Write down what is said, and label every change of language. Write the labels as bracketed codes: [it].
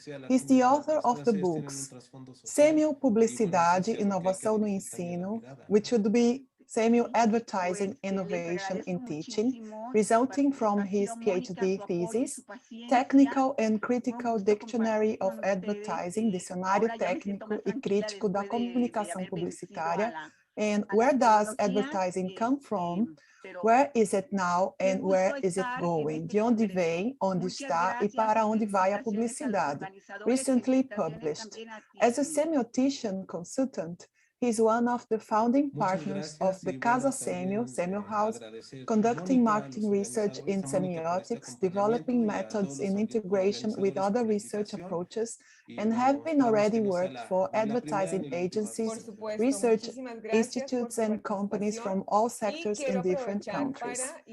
[en] He's the author of the books Semiopublicidade, Inovação no Ensino, which would be Semio-Advertising Innovation in Teaching, resulting from his PhD thesis, Technical and Critical Dictionary of Advertising, Dicionário Técnico e Crítico da Comunicação Publicitária, and Where Does Advertising Come From? Where is it now and where is it going? [pt] De onde vem, onde está e para onde vai a publicidade? [en] Recently published. As a semiotician consultant, He's one of the founding partners of the Casa Semio House, conducting marketing research in semiotics, developing methods in integration with other research approaches, and having already worked for advertising agencies, research institutes, and companies from all sectors in different countries.